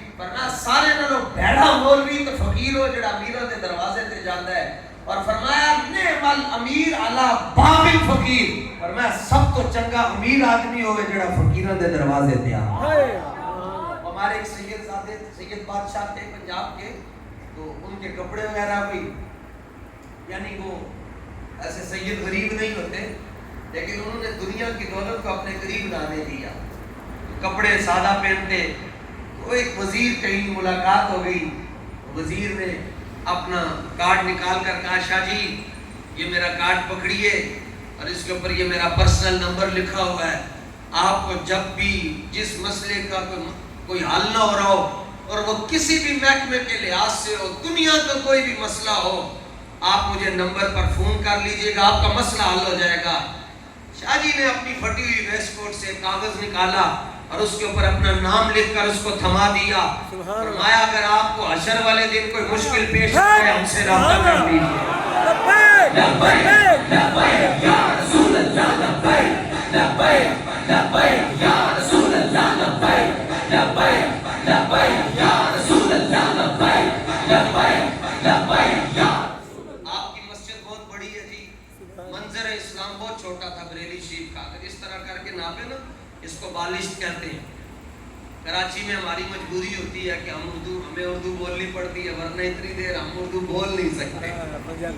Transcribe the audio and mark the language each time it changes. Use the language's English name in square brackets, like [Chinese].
[Punjabi] فرمایا سارے نالوں بھیڑا مولوی تو فقیر ہو جڑا امیراں دے دروازے تے جاندا ہے. [Urdu] اور فرمایا [Arabic] نعم الامیر علی باب الفقیر. [Punjabi] فرمایا سب تو چنگا امیر آدمی ہوئے جڑا فقیراں دے دروازے تے آ. [Urdu] ہمارے ایک سید زادے سید بادشاہ تھے پنجاب کے، تو ان کے کپڑے وغیرہ بھی یعنی وہ ایسے سید غریب نہیں ہوتے، لیکن انہوں نے دنیا کی دولت کو اپنے قریب لانے دیا. کپڑے سادہ پہنتے. تو ایک وزیر کہیں ملاقات ہو گئی، وزیر نے اپنا کارڈ نکال کر کہا شاہ جی یہ میرا کارڈ پکڑیے، اور اس کے اوپر یہ میرا پرسنل نمبر لکھا ہوا ہے. آپ کو جب بھی جس مسئلے کا کوئی حل نہ ہو رہا ہو اور وہ کسی بھی محکمے کے لحاظ سے ہو, دنیا کا کوئی بھی مسئلہ ہو, آپ مجھے نمبر پر فون کر لیجئے گا, آپ کا مسئلہ حل ہو جائے گا. شاہ جی نے اپنی پھٹی ہوئی ویسٹ کوٹ سے کاغذ نکالا اور اس کے اوپر اپنا نام لکھ کر اس کو تھما دیا. فرمایا اگر آپ کو حشر والے دن کوئی مشکل پیش آئے ہم سے رابطہ کر لیجیے. [Arabic] لبیک لبیک یا رسول اللہ, لبیک لبیک لبیک یا رسول اللہ, لبیک لبیک لبیک یا رسول اللہ, لبیک لبیک لبیک یا. [Urdu] آپ کی مسجد بہت بڑی ہے جی, منظر اسلام بہت چھوٹا تھا بریلی شریف کا. اگر اس طرح کر کے ناپے نا, اس کو بالشت کہتے ہیں. کراچی میں ہماری مجبوری ہوتی ہے کہ ہمیں اردو بولنی پڑتی ہے, ورنہ اتنی دیر ہم اردو بول نہیں سکتے.